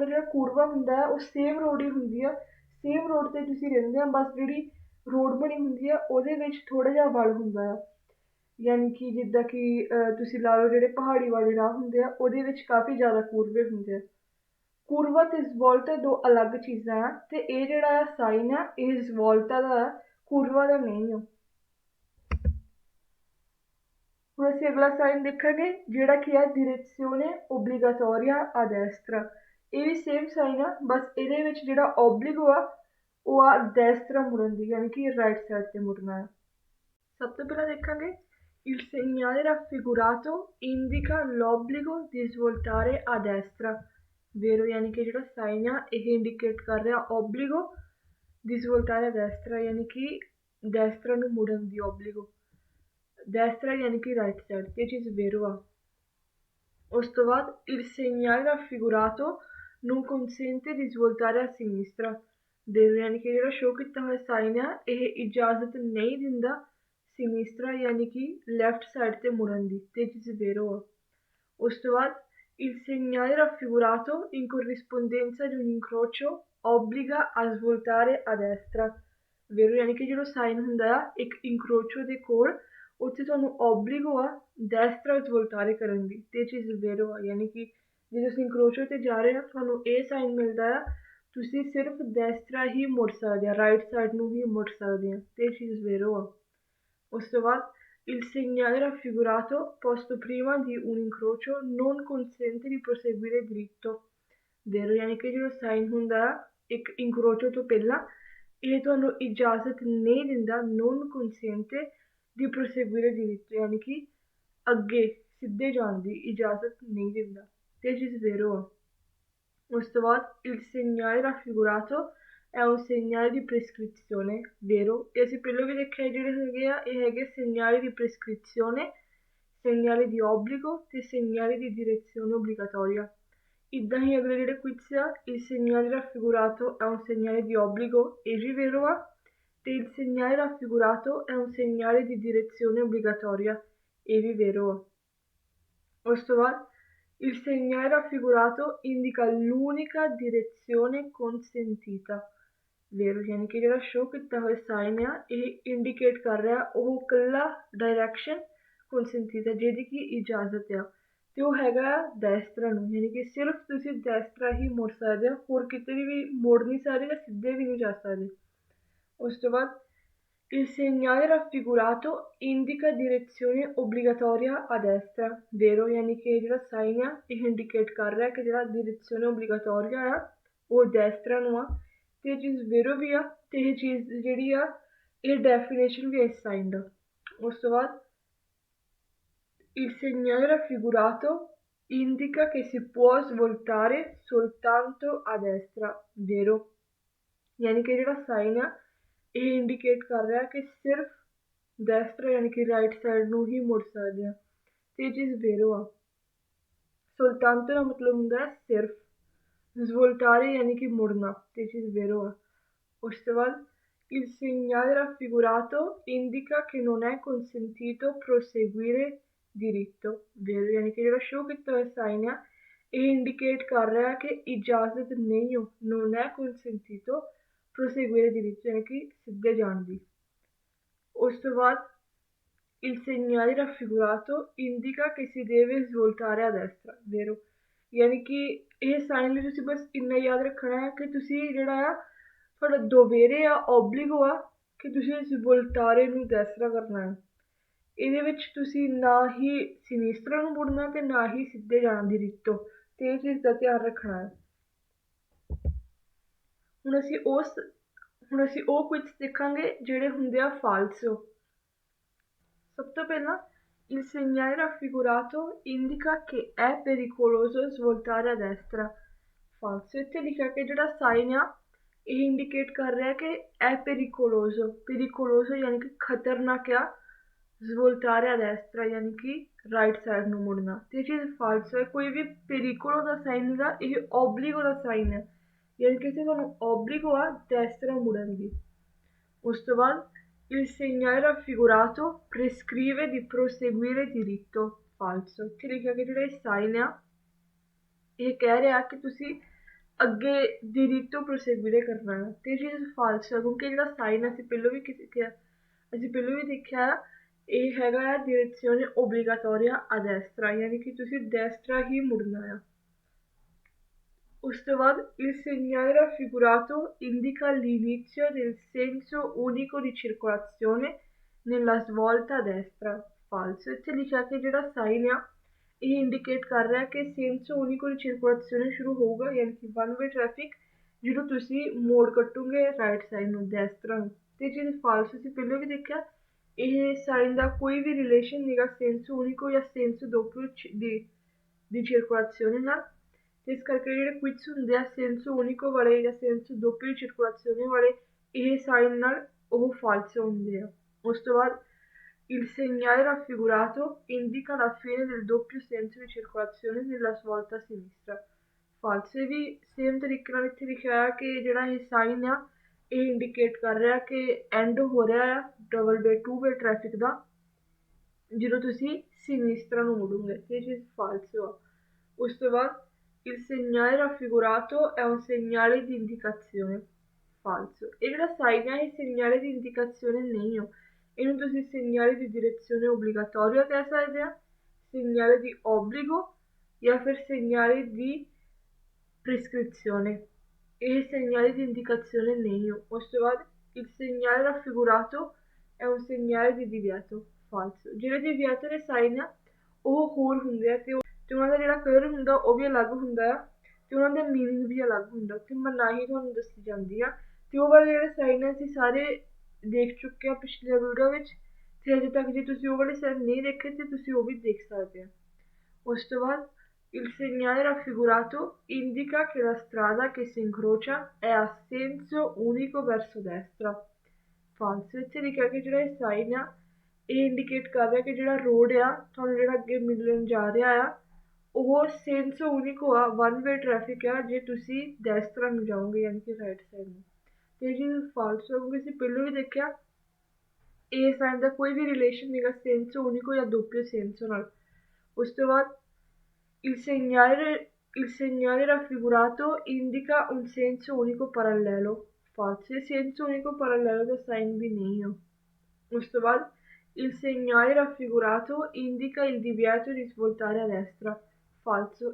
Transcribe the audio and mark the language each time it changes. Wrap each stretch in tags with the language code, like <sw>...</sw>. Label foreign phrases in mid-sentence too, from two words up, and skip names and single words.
<pa>ਜਿਹੜਾ ਕੁਰਵਾ ਹੁੰਦਾ ਆ ਉਹ</pa> <en>same road</en> <pa>ਹੀ ਹੁੰਦੀ ਆ,</pa> <en>same road</en> <pa>'ਤੇ ਤੁਸੀਂ ਰਹਿੰਦੇ ਆ, ਬਸ ਜਿਹੜੀ ਰੋਡ ਬਣੀ ਹੁੰਦੀ ਆ ਉਹਦੇ ਵਿੱਚ ਥੋੜ੍ਹਾ ਜਿਹਾ ਵਲ ਹੁੰਦਾ ਆ, ਯਾਨੀ ਕਿ ਜਿੱਦਾਂ ਕਿ ਤੁਸੀਂ ਲਾ ਲਓ ਜਿਹੜੇ ਪਹਾੜੀ ਵਾਲੇ ਰਾਹ ਹੁੰਦੇ ਆ ਉਹਦੇ ਵਿੱਚ ਕਾਫੀ ਜ਼ਿਆਦਾ ਕੁਰਵੇ ਹੁੰਦੇ ਆ। ਕੁਰਵਾ ਤੇ ਸਵੋਲਟਾ ਦੋ ਅਲੱਗ ਚੀਜ਼ਾਂ ਆ, ਤੇ ਇਹ ਜਿਹੜਾ ਆ ਸਾਈਨ ਆ ਇਹ ਸਵੋਲਟਾ ਦਾ ਆ, ਕੁਰਵਾ ਦਾ ਨਹੀਂ ਆ। ਹੁਣ ਅਸੀਂ ਅਗਲਾ ਸਾਈਨ ਦੇਖਾਂਗੇ ਜਿਹੜਾ ਕੀ ਆ</pa> <it>direzione obbligatoria a destra।</it> <pa>ਇਹ ਵੀ ਸੇਮ ਸਾਈਨ ਆ, ਬਸ ਇਹਦੇ ਵਿੱਚ ਜਿਹੜਾ ਓਬਲੀਗੋ ਆ ਉਹ ਆ ਡੈਸਟਰਾ ਮੁੜਨ ਦੀ, ਯਾਨੀ ਕਿ</pa> <en>right side</en> <pa>'ਤੇ ਮੁੜਨਾ ਆ। ਸਭ ਤੋਂ ਪਹਿਲਾਂ ਦੇਖਾਂਗੇ</pa> <it>il segnale raffigurato indica l'obbligo di svoltare a destra,</it> <pa>ਵੇਰੋ ਯਾਨੀ ਕਿ ਜਿਹੜਾ ਸਾਈਨ ਆ ਇਹ ਇੰਡੀਕੇਟ ਕਰ ਰਿਹਾ ਓਬਲੀਗੋ</pa> <it>di svoltare a destra,</it> <pa>ਯਾਨੀ ਕਿ ਡੈਸਟਰਾ ਨੂੰ ਮੁੜਨ ਦੀ ਓਬਲੀਗੋ, ਡੈਸਟਰਾ ਯਾਨੀ ਕਿ</pa> <en>right side,</en> <pa>ਇਹ ਚੀਜ਼ ਵੇਰੋ ਆ। ਉਸ ਤੋਂ ਬਾਅਦ</pa> <it>il segnale raffigurato non consente di svoltare a sinistra,</it> <pa>ਵੇਰੋ ਯਾਨੀ ਕਿ ਜਿਹੜਾ ਸ਼ੋਅ ਕੀਤਾ ਹੋਇਆ ਸਾਈਨ ਆ ਇਹ ਇਜਾਜ਼ਤ ਨਹੀਂ ਦਿੰਦਾ ਸਿਨਿਸਟਰਾ ਯਾਨੀ ਕਿ</pa> <en>left side</en> <pa>'ਤੇ ਮੁੜਨ ਦੀ, ਤੇ ਇਹ ਚੀਜ਼ ਵੇਰੋ ਆ। ਉਸ ਤੋਂ ਬਾਅਦ</pa> <it>il segnale raffigurato in corrispondenza di un incrocio obbliga a svoltare a destra,</it> <pa>ਵੇਰੋ ਯਾਨੀ ਕਿ ਜਿਹੜਾ ਸਾਈਨ ਹੁੰਦਾ ਆ ਇੱਕ ਇਨਕਰੋਚੋ ਦੇ ਕੋਲ, ਉੱਥੇ ਤੁਹਾਨੂੰ ਓਬਲੀਗੋ ਆ</pa> <it>destra svoltare</it> <pa>ਕਰਨ ਦੀ, ਤੇ ਇਹ ਚੀਜ਼ ਵੇਰੋ ਆ। ਯਾਨੀ ਕਿ ਜੇ ਤੁਸੀਂ ਇਨਕਰੋਚੋ 'ਤੇ ਜਾ ਰਹੇ ਹੋ ਤੁਹਾਨੂੰ ਇਹ ਸਾਈਨ ਮਿਲਦਾ ਆ ਤੁਸੀਂ ਸਿਰਫ ਡੈਸਟਰਾ ਹੀ ਮੁੜ ਸਕਦੇ ਆ,</pa> <en>right side</en> <pa>ਨੂੰ ਹੀ ਮੁੜ ਸਕਦੇ ਆ, ਤੇ ਇਹ ਚੀਜ਼ ਵੇਰੋ ਆ। ਉਸ ਤੋਂ ਬਾਅਦ</pa> <it>il segnale raffigurato posto prima di un incrocio non consente di proseguire dritto,</it> <pa>ਵੇਰੋ ਯਾਨੀ ਕਿ ਜਿਹੜਾ ਸਾਈਨ ਹੁੰਦਾ ਆ ਇੱਕ ਇਨਕਰੋਚੋ ਤੋਂ ਪਹਿਲਾਂ ਇਹ ਤੁਹਾਨੂੰ ਇਜਾਜ਼ਤ ਨਹੀਂ ਦਿੰਦਾ</pa> <it>non consente di proseguire dritto,</it> <pa>ਯਾਨੀ ਕਿ ਅੱਗੇ ਸਿੱਧੇ ਜਾਣ ਦੀ ਇਜਾਜ਼ਤ ਨਹੀਂ ਦਿੰਦਾ, ਤੇ ਇਹ ਚੀਜ਼ ਵੇਰੋ ਆ। ਉਸ ਤੋਂ ਬਾਅਦ</pa> <it>il segnale raffigurato è un segnale di prescrizione,</it> <pa>ਵੇਰੋ ਇਹ ਅਸੀਂ ਪਹਿਲਾਂ ਵੀ ਦੇਖਿਆ ਜਿਹੜੇ ਹੈਗੇ ਆ ਇਹ ਹੈਗੇ</pa> <it>segnali di prescrizione, segnali di obbligo</it> <pa>ਤੇ</pa> <it>segnali di direzione obbligatoria।</it> <pa>ਇੱਦਾਂ ਹੀ ਅਗਲੇ ਜਿਹੜੇ ਕੁਇਜ਼ ਆ</pa> <it>il segnale raffigurato è un segnale di obbligo,</it> <pa>ਇਹ ਵੀ ਵੇਰੋ ਆ, ਤੇ</pa> <it>il segnale raffigurato è un segnale di direzione obbligatoria,</it> <pa>ਇਹ ਵੀ ਵੇਰੋ ਆ। ਉਸ ਤੋਂ ਬਾਅਦ</pa> <it>il segnale raffigurato indica l'unica direzione consentita,</it> <pa>ਵੇਰੋ ਯਾਨੀ ਕਿ ਜਿਹੜਾ ਸ਼ੋਅ ਕੀਤਾ ਹੋਇਆ ਸਾਈਨ ਆ ਇਹ ਇੰਡੀਕੇਟ ਕਰ ਰਿਹਾ ਉਹ ਇਕੱਲਾ ਡਾਇਰੈਕਸ਼ਨ consentita ਜਿਹਦੀ ਕਿ ਇਜਾਜ਼ਤ ਆ, ਤੇ ਉਹ ਹੈਗਾ ਡੈਸਟਰਾ ਨੂੰ, ਯਾਨੀ ਕਿ ਸਿਰਫ ਤੁਸੀਂ ਡੈਸਟਰਾ ਹੀ ਮੁੜ ਸਕਦੇ ਹੋ, ਹੋਰ ਕਿਤੇ ਵੀ ਮੁੜ ਨਹੀਂ ਸਕਦੇ ਜਾਂ ਸਿੱਧੇ ਵੀ ਨਹੀਂ ਜਾ ਸਕਦੇ। ਉਸ ਤੋਂ ਬਾਅਦ</pa> <it>il segnale raffigurato indica direzione obbligatoria a destra,</it> <pa>ਵੇਰੋ ਯਾਨੀ ਕਿ ਜਿਹੜਾ ਸਾਈਨ ਆ ਇਹ ਇੰਡੀਕੇਟ ਕਰ ਰਿਹਾ ਕਿ ਜਿਹੜਾ</pa> <it>direzione obbligatoria</it> <pa>ਆ ਉਹ ਡੈਸਟਰਾ ਨੂੰ ਆ, ਤੇ ਇਹ ਚੀਜ਼ ਵੇਰੋ ਵੀ ਆ, ਤੇ ਇਹ ਚੀਜ਼ ਜਿਹੜੀ ਆ ਇਹ ਡੈਫੀਨੇਸ਼ਨ ਵੀ ਇਸ ਸਾਈਨ ਦਾ। ਉਸ ਤੋਂ ਬਾਅਦ</pa> <it>il segnale raffigurato indica che si può svoltare soltanto a destra,</it> <pa>ਵੇਰੋ ਯਾਨੀ ਕਿ ਜਿਹੜਾ ਸਾਈਨ ਆ ਇਹ ਇੰਡੀਕੇਟ ਕਰ ਰਿਹਾ ਕਿ ਸਿਰਫ ਡੈਸਟਰਾ ਯਾਨੀ ਕਿ</pa> <en>right side</en> <pa>ਨੂੰ ਹੀ ਮੁੜ ਸਕਦੇ ਆ, ਤੇ ਇਹ ਚੀਜ਼ ਵੇਰੋ ਆ। soltanto ਦਾ ਮਤਲਬ ਹੁੰਦਾ ਸਿਰਫ, svoltare ਯਾਨੀ ਕਿ ਮੁੜਨਾ, ਤੇ ਇਹ ਚੀਜ਼ ਵੇਰੋ ਆ। ਉਸ ਤੋਂ ਬਾਅਦ</pa> <it>il segnale raffigurato indica che non è consentito proseguire diritto vero,</it> <pa>ਯਾਨੀ ਕਿ ਜਿਹੜਾ ਸ਼ੋ ਕੀਤਾ ਹੋਇਆ ਸਾਈਨ ਆ ਇਹ ਇੰਡੀਕੇਟ ਕਰ ਰਿਹਾ ਕਿ ਇਜਾਜ਼ਤ ਨਹੀਂ ਹੋ,</pa> <it>non è consentito proseguire diritto,</it> <pa>ਯਾਨੀ ਕਿ ਸਿੱਧੇ ਜਾਣ ਦੀ। ਉਸ ਤੋਂ ਬਾਅਦ</pa> <it>il segnale raffigurato indica che si deve svoltare a destra, vero,</it> <pa>ਯਾਨੀ ਕਿ ਇਹ ਸਾਈਨ ਲਈ ਤੁਸੀਂ ਬਸ ਇੰਨਾ ਯਾਦ ਰੱਖਣਾ ਹੈ ਕਿ ਤੁਸੀਂ ਜਿਹੜਾ ਆ ਤੁਹਾਡਾ ਦੋਵੇਰੇ ਆ ਓਬਲੀਗੋ ਆ ਕਿ ਤੁਸੀਂ ਸਵੋਲਟਾਰੇ ਨੂੰ ਦੈਸਰਾ ਕਰਨਾ ਹੈ। ਇਹਦੇ ਵਿੱਚ ਤੁਸੀਂ ਨਾ ਹੀ ਸਿਨਿਸਟਰਾ ਨੂੰ ਮੁੜਨਾ ਤੇ ਨਾ ਹੀ ਸਿੱਧੇ ਜਾਣ ਦੀ ਰੀਤੋ, ਤੇ ਇਹ ਚੀਜ਼ ਦਾ ਧਿਆਨ ਰੱਖਣਾ ਹੈ। ਹੁਣ ਅਸੀਂ ਉਹ ਕੁਇਜ਼ ਦੇਖਾਂਗੇ ਜਿਹੜੇ ਹੁੰਦੇ ਆ ਫਾਲਸੋ। ਸਭ ਤੋਂ ਪਹਿਲਾਂ</pa> <it>il segnale raffigurato indica che è pericoloso svoltare a destra, falso।</it> <pa>ਇੱਥੇ ਲਿਖਿਆ ਕਿ ਜਿਹੜਾ ਸਾਈਨ ਆ ਇਹ ਇੰਡੀਕੇਟ ਕਰ ਰਿਹਾ ਕਿ</pa> <it>è pericoloso</it> <pa>ਯਾਨੀ ਕਿ ਖਤਰਨਾਕ ਆ,</pa> <it>svoltare a destra</it> <pa>ਯਾਨੀ ਕਿ</pa> <en>right side</en> <pa>ਨੂੰ ਮੁੜਨਾ, ਤੇ ਇਹ ਚੀਜ਼ ਫਾਲਸੋ ਹੈ। ਕੋਈ ਵੀ pericolo ਦਾ ਸਾਈਨ ਨਹੀਂਗਾ, ਇਹ obligo ਦਾ ਸਾਈਨ ਹੈ, ਯਾਨੀ ਕਿ ਇੱਥੇ ਤੁਹਾਨੂੰ obligo ਆ destra ਮੁੜਨ ਦੀ। ਉਸ ਤੋਂ ਬਾਅਦ</pa> <it>il segnale raffigurato prescrive di proseguire diritto, falso।</it> <pa>ਇੱਥੇ ਲਿਖਿਆ ਕਿ ਜਿਹੜਾ ਇਹ ਸਾਈਨ ਆ ਇਹ ਕਹਿ ਰਿਹਾ ਕਿ ਤੁਸੀਂ ਅੱਗੇ</pa> <it>diritto proseguire</it> <pa>ਕਰਨਾ ਹੈ, ਤੇ ਇਹ ਚੀਜ਼ ਫਾਲਸ ਹੈ ਕਿਉਂਕਿ ਜਿਹੜਾ ਸਾਈਨ ਅਸੀਂ ਪਹਿਲਾਂ ਵੀ ਦੇਖਿਆ ਇਹ ਹੈਗਾ ਆ</pa> <it>direzione obbligatoria a destra,</it> <pa>ਯਾਨੀ ਕਿ ਤੁਸੀਂ destra ਹੀ ਮੁੜਨਾ ਆ। ਉਸ ਤੋਂ ਬਾਅਦ</pa> <it>il segnale raffigurato indica l'inizio del senso unico di circolazione nella svolta a destra, falso।</it> <pa>ਇੱਥੇ ਲਿਖਿਆ ਕਿ ਜਿਹੜਾ ਸਾਈਨ ਆ ਇਹ ਇੰਡੀਕੇਟ ਕਰ ਰਿਹਾ ਕਿ</pa> <it>senso unico di circolazione</it> <pa>ਸ਼ੁਰੂ ਹੋਊਗਾ, ਯਾਨੀ ਕਿ</pa> <en>one way traffic</en> <pa>ਜਦੋਂ ਤੁਸੀਂ ਮੋੜ ਕੱਟੋਗੇ</pa> <en>right side</en> <pa>ਨੂੰ destra ਨੂੰ, ਤੇ ਇਹ ਚੀਜ਼ ਫਾਲਸ ਅਸੀਂ ਪਹਿਲਾਂ ਵੀ ਦੇਖਿਆ। ਇਹ ਸਾਈਨ ਦਾ ਕੋਈ ਵੀ ਰਿਲੇਸ਼ਨ ਨਹੀਂਗਾ</pa> <it>senso unico</it> <pa>ਜਾਂ</pa> <it>senso doppio di circolazione</it> <pa>ਨਾਲ, ਇਸ ਕਰਕੇ ਜਿਹੜੇ ਕੁਇਜ਼ ਹੁੰਦੇ ਆ</pa> <it>senso unico</it> <pa>ਵਾਲੇ ਜਾਂ</pa> <it>senso doppio di circolazione</it> <pa>ਵਾਲੇ ਇਹ ਸਾਈਨ ਨਾਲ ਉਹ ਫਾਲਸ ਹੁੰਦੇ ਆ। ਉਸ ਤੋਂ ਬਾਅਦ</pa> <it>il segnale raffigurato indica la fine del doppio senso di circolazione nella svolta a sinistra, falso।</it> <pa>ਇਹ ਵੀ ਸੇਮ ਤਰੀਕੇ ਨਾਲ ਇੱਥੇ ਲਿਖਿਆ ਹੈ ਕਿ ਜਿਹੜਾ ਇਹ ਸਾਈਨ ਆ ਇਹ ਇੰਡੀਕੇਟ ਕਰ ਰਿਹਾ ਕਿ ਐਂਡ ਹੋ ਰਿਹਾ ਆ</pa> <en>two way traffic</en> <pa>ਦਾ ਜਦੋਂ ਤੁਸੀਂ ਸਿਨਿਸਟਰਾ ਨੂੰ ਮੁੜੋਗੇ, ਇਹ ਚੀਜ਼ ਫਾਲਸ ਆ। ਉਸ ਤੋਂ ਬਾਅਦ</pa> <it>il segnale raffigurato è un segnale di indicazione, falso।</it> <pa>ਇਹ ਜਿਹੜਾ ਸਾਈਨ ਹੈ ਇਹ</pa> <it>segnale di indicazione</it> <pa>ਨਹੀਂ ਹੋ, ਇਹਨੂੰ ਤੁਸੀਂ</pa> <it>segnale di direzione obbligatoria</it> <pa>ਕਹਿ ਸਕਦੇ ਆ,</pa> <it>segnale di obbligo</it> <pa>ਜਾਂ ਫਿਰ</pa> <it>segnale di prescrizione,</it> <pa>ਇਹ</pa> <it>segnale di indicazione</it> <pa>ਨਹੀਂ ਹੋ। ਉਸ ਤੋਂ ਬਾਅਦ</pa> <it>il segnale raffigurato è un segnale di divieto, falso।</it> <pa>ਜਿਹੜੇ divieto ਦੇ ਸਾਈਨ ਆ ਉਹ ਹੋਰ ਹੁੰਦੇ ਆ ਤੇ ਉਹਨਾਂ ਦਾ ਜਿਹੜਾ ਕਲਰ ਹੁੰਦਾ ਉਹ ਵੀ ਅਲੱਗ ਹੁੰਦਾ ਆ ਤੇ ਉਹਨਾਂ ਦਾ ਮੀਨਿੰਗ ਵੀ ਅਲੱਗ ਹੁੰਦਾ, ਤੇ ਮਨਾਹੀ ਤੁਹਾਨੂੰ ਦੱਸੀ ਜਾਂਦੀ ਆ। ਤੇ ਉਹ ਵਾਲੇ ਜਿਹੜੇ ਸਾਈਨ ਆ ਅਸੀਂ ਸਾਰੇ ਦੇਖ ਚੁੱਕੇ ਆ ਪਿਛਲੇ ਵੀਡੀਓ ਵਿੱਚ, ਤੇ ਅਜੇ ਤੱਕ ਜੇ ਤੁਸੀਂ ਉਹ ਵਾਲੇ ਸਾਈਨ ਨਹੀਂ ਦੇਖੇ ਤੇ ਤੁਸੀਂ ਉਹ ਵੀ ਦੇਖ ਸਕਦੇ ਆ। ਉਸ ਤੋਂ ਬਾਅਦ</pa> <it>il segnale raffigurato indica che la strada che si incrocia è a senso unico verso destra, falso।</it> <pa>ਇੱਥੇ ਲਿਖਿਆ ਕਿ ਜਿਹੜਾ ਇਹ ਸਾਈਨ ਆ ਇਹ ਇੰਡੀਕੇਟ ਕਰ ਰਿਹਾ ਕਿ ਜਿਹੜਾ ਰੋਡ ਆ ਤੁਹਾਨੂੰ ਜਿਹੜਾ ਅੱਗੇ ਮਿਲਣ ਜਾ ਰਿਹਾ ਆ ਉਹ</pa> <it>senso unico</it> <pa>ਆ,</pa> <en>one way traffic</en> <pa>ਆ ਜੇ ਤੁਸੀਂ destra ਨੂੰ ਜਾਓਗੇ ਯਾਨੀ ਕਿ</pa> <en>right side</en> <pa>ਨੂੰ, ਤੇ ਇਹ ਚੀਜ਼ ਫਾਲਸ ਹੋ ਕਿਉਂਕਿ ਅਸੀਂ ਪਹਿਲਾਂ ਵੀ ਦੇਖਿਆ ਇਹ ਸਾਈਨ ਦਾ ਕੋਈ ਵੀ ਰਿਲੇਸ਼ਨ ਨਹੀਂਗਾ</pa> <it>senso unico</it> <pa>ਜਾਂ</pa> <it>doppio senso</it> <pa>ਨਾਲ। ਉਸ ਤੋਂ ਬਾਅਦ</pa> <it>il segnale raffigurato indica un senso unico parallelo, falso। senso unico parallelo</it> <pa>ਦਾ ਸਾਈਨ ਵੀ ਨਹੀਂ ਹੋ। ਉਸ ਤੋਂ ਬਾਅਦ</pa> <it>il segnale raffigurato indica il divieto di svoltare a destra, falso।</it>